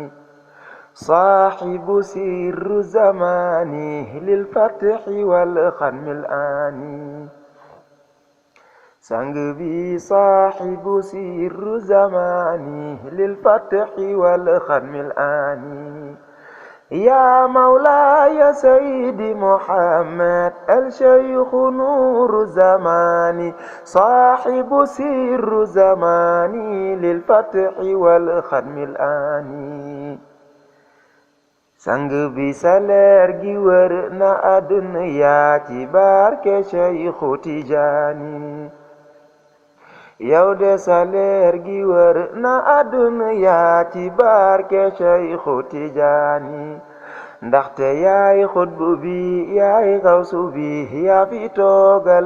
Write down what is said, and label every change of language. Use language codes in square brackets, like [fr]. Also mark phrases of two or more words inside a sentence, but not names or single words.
[ar] صاحب سر زمانه للفتح والختم الآن سنجبي صاحب سر زمانه للفتح والختم الآن يا مولاي سيدي محمد الشيخ نور زماني صاحب سر زماني للفتح والختم الآن [wo] sang bi sa leer gi wër na àdduna yaa ci barke Cheikhu Tijaani yow de sa leer gi wër na àdduna yaa ci barke Cheikhu Tijaani ndaxte yaay xutbu bi yaay xawsu bi yaa fi toogal